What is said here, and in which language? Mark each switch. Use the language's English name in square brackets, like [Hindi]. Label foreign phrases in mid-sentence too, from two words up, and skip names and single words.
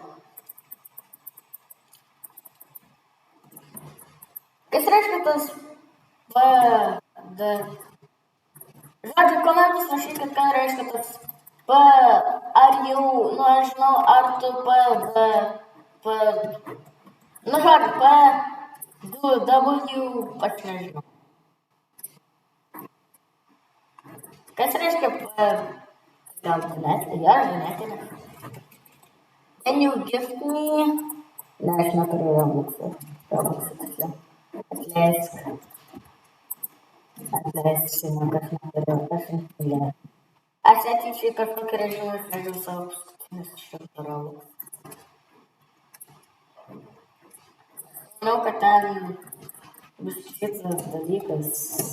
[Lithuanian] Kas reiškia tas Žodžiu, komentus rašykit, ką reiškia tas ar jau, nu aš žinau, ar tu nu žodžiu, W, aš nežinau. Kas reiškia gal žinėti? [English] Can you gift me? [Lithuanian] Ne, aš neturiu Robuxų tiksliau. Atleisk, šiandien aš neturiu, aš neturiu. Aš atyčiau į kažkokį režimą ir leidžiau savo paskutinius 100 Robuxų. Manau, kad ten bus kitas dalykas.